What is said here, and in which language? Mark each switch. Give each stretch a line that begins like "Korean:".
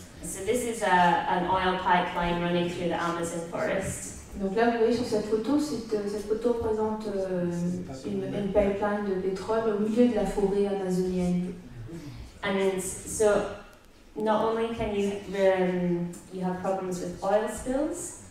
English: So this is an oil pipeline running through the Amazon forest.
French: Donc là, vous voyez sur cette photo représente une pipeline de pétrole au milieu de la forêt amazonienne.
English: And so not only can you have problems with oil spills.